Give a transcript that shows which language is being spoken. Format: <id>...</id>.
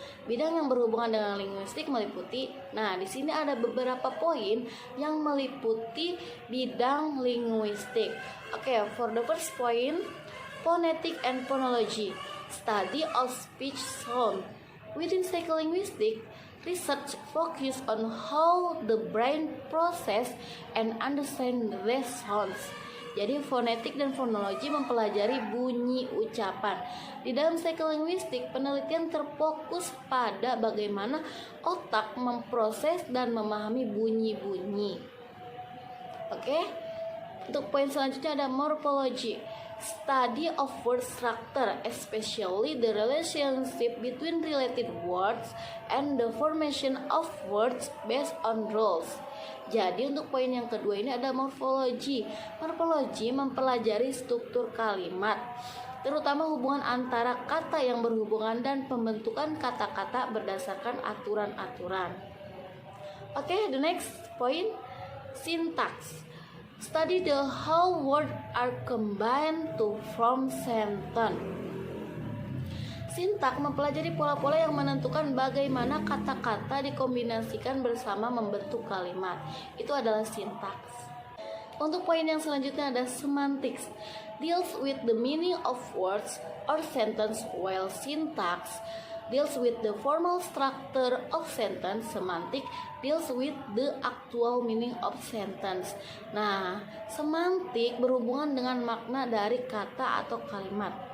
<id>Bidang yang berhubungan dengan linguistik meliputi. Nah, di sini ada beberapa poin yang meliputi bidang linguistik.</id> <en>Okay, for the first point, phonetic and phonology, study of speech sound. Within psycholinguistics, research focus on how the brain process and understand these sounds.</en> <id>Jadi fonetik dan fonologi mempelajari bunyi ucapan. Di dalam psycholinguistics, penelitian terfokus pada bagaimana otak memproses dan memahami bunyi-bunyi. Oke. Untuk poin selanjutnya ada morphology.</id> <en>Study of word structure, especially the relationship between related words and the formation of words based on rules.</en> <id>Jadi untuk poin yang kedua ini ada morphology. Morphology mempelajari struktur kalimat, terutama hubungan antara kata yang berhubungan dan pembentukan kata-kata berdasarkan aturan-aturan.</id> <en>Okay, the next point, syntax. Study the how words are combined to form sentence.</en> <id>Sintak mempelajari pola-pola yang menentukan bagaimana kata-kata dikombinasikan bersama membentuk kalimat. Itu adalah sintaks. Untuk poin yang selanjutnya ada semantics.</id> <en>Deals with the meaning of words or sentence, while syntax deals with the formal structure of sentence. Semantic deals with the actual meaning of sentence.</en> <id>Nah, semantik berhubungan dengan makna dari kata atau kalimat.</id>